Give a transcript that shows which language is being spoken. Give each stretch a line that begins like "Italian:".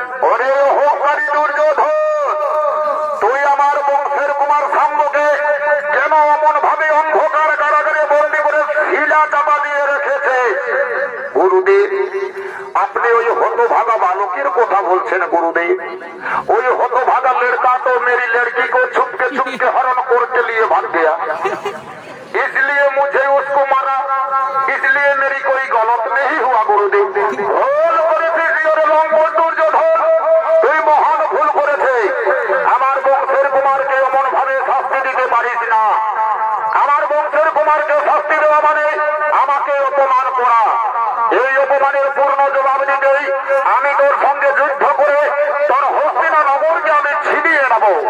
Bangla: ওরে অহংকারী দুর্যোধন, তুই আমার বংশের কুমার সাম্যকে কেন এমন ভাবে অন্ধকার কারাগারে বন্দী করে শিলা চাপা দিয়ে রেখেছে? গুরুদেব, আপনি ওই হতভাগা বালকের কথা বলছেন গুরুদেব। ওই হতভাগা
Hindi: लड़का तो मेरी लड़की को छुपके छुपके हरण करके लिए भाग गया, इसलिए मुझे उसको मारा, इसलिए मेरी कोई गलत नहीं हुआ गुरुदेव।
Bangla: भूल করেছিস লঙ্ঘন দুর্যোধন, তুই মহান ভুল করেছে। আমার বংশের কুমারকে এমন ভাবে শাস্তি দিতে পারিস না। আমার বংশের কুমারকে শাস্তি দেওয়া মানে আমাকে অপমান করা। এই অপমানের পূর্ণ জবাব দিতেই আমি তোর সঙ্গে যুদ্ধ করে তোর হস্তিনানগরকে আমি ছিনিয়ে নেব।